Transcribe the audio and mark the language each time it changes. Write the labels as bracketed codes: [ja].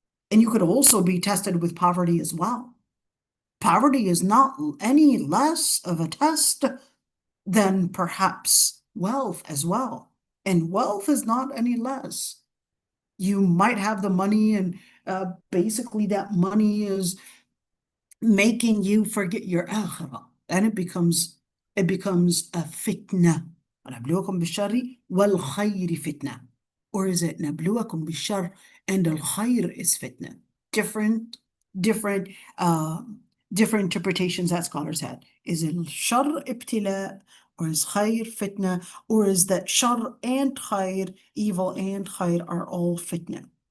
[en] And you could also be tested with poverty as well. Poverty is not any less of a test than perhaps wealth as well. And wealth is not any less. You might have the money, and basically that money is making you forget your akhirah, and it becomes a fitna. [ar] ونبلوكم بالشر والخير فتنة. [en] Or is it [ar] نبلوكم بالشر [en] and الخير is fitna? Different, different, uh, different interpretations that scholars had. Is it shar ibtila, or is khair fitna, or is that shar and khair, evil and khair, are all fitna?